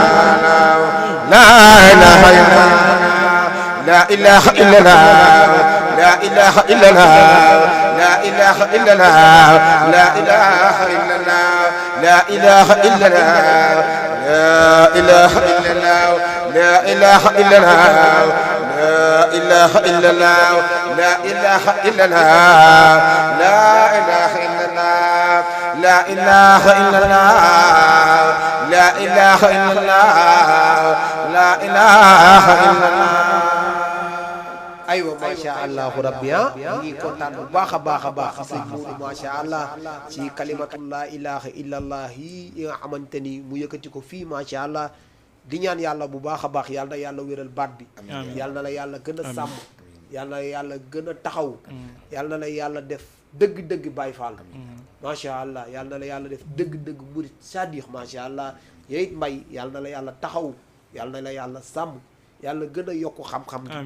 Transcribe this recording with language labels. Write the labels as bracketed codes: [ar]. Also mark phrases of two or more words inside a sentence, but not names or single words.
[ar] لا إله إلا الله لا إله إلا الله لا إله إلا الله لا إله إلا الله لا إله إلا الله لا إله إلا الله لا إله إلا الله لا إله إلا الله لا إله إلا الله لا إله إلا الله لا إله إلا الله لا إله إلا الله لا إله إلا الله أيوه ما شاء الله ربي [wo] ñu ngi kontaan bu baax a baax sëñ Modou [ar] ما شاء الله [wo] ci [ar] كلمة لا إله إلا الله [wo] yi nga xamante ni mu yëkkati ko fii [ar] ما شاء الله [wo] di ñaan yàlla bu baax a baax yàlla na yàlla wéral baat bi yàlla na la yàlla gën a sàmm yàlla na yàlla gën a taxaw yàlla na la yàlla def dëgg-dëgg Baay Faal [ar] ما شاء الله [wo] yàlla na la yàlla def dëgg-dëgg murit sadiq [ar] ما شاء الله [wo] yeyit mbay yàlla na la yàlla taxaw yàlla na la yàlla sàmm yàlla gën a yokk xam-xam bi